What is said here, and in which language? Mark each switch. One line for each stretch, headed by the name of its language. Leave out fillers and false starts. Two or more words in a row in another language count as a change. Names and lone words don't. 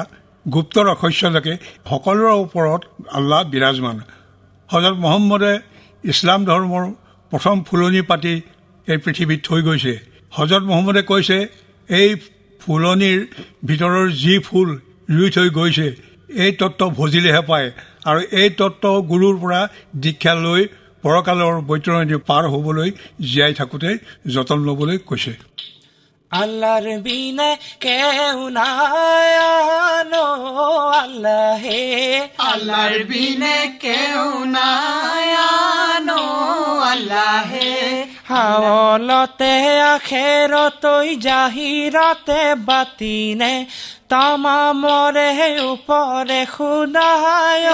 Assamese: গুপ্ত ৰহস্যলৈকে সকলোৰে ওপৰত আল্লাহ বিৰাজমান হজৰত মহম্মদে ইছলাম ধৰ্মৰ প্ৰথম ফুলনি পাতি এই পৃথিৱীত থৈ গৈছে হজৰত মহম্মদে কৈছে এই ফুলনিৰ ভিতৰৰ যি ফুল ৰুই থৈ গৈছে এই তত্ত্ব ভজিলেহে পায় আৰু এই তত্ত্ব গুৰুৰ পৰা দীক্ষা লৈ পৰকালৰ বৈতৰণী পাৰ হ'বলৈ জীয়াই থাকোঁতে যতন ল'বলৈ কৈছে
Bangla: আল্লাহর বিনে কেউ নাই আনো আল্লাহ হে আল্লাহর বিনে কেউ নাই আনো আল্লাহ হে হাওলতে আখেরতই জাহিরতে বাতিনে তামামরে উপরে খুদায়